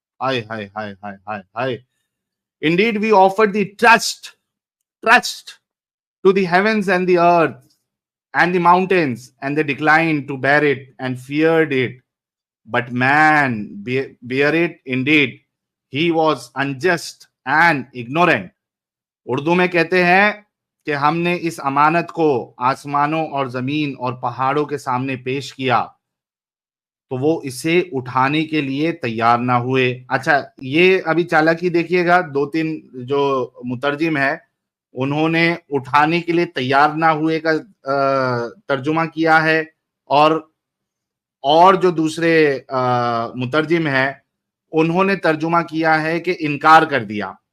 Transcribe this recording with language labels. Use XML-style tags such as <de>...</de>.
<en>ہائے ہائے ہائے ہائے ہائے ہائے. Indeed we offered the trust to the heavens and the earth and the mountains, and they declined to bear it and feared it. But man bear it indeed. He was unjust and ignorant.</en> <ur>Urdu میں کہتے ہیں کہ ہم نے اس امانت کو آسمانوں اور زمین اور پہاڑوں کے سامنے پیش کیا تو وہ اسے اٹھانے کے لیے تیار نہ ہوئے. اچھا یہ ابھی چالاکی دیکھیے گا، 2-3 جو مترجم ہے انہوں نے اٹھانے کے لیے تیار نہ ہوئے کا ترجمہ کیا ہے، اور جو دوسرے مترجم ہے انہوں نے ترجمہ کیا ہے کہ انکار کر دیا.</ur>